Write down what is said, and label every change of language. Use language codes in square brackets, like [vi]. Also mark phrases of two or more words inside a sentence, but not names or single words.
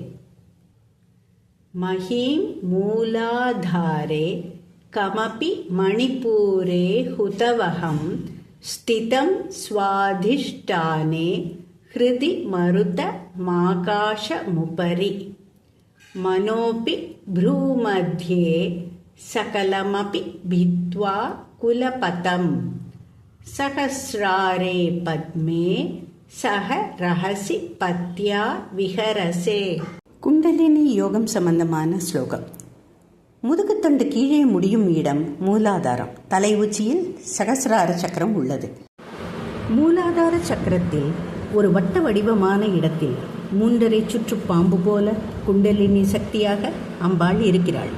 [sa] महीं मूलाधारे कमपि मणिपूरे हुतवहं स्थितं स्वाधिष्ठाने हृदि मरुतमाकाशमुपरि मनोऽपि भ्रूमध्ये सकलमपि भित्त्वा कुलपतं सहस्रारे पद्मे सह रहसि पत्या विहरसे. [ta] குண்டலினி யோகம் சம்பந்தமான ஸ்லோகம். முதுகுத்தண்டு கீழே முடியும் இடம் மூலாதாரம். தலை உச்சியில் சகசிரார சக்கரம் உள்ளது. மூலாதார சக்கரத்தில் ஒரு வட்ட வடிவமான இடத்தில் 3.5 சுற்று பாம்பு போல குண்டலினி சக்தியாக அம்பாள் இருக்கிறாள்.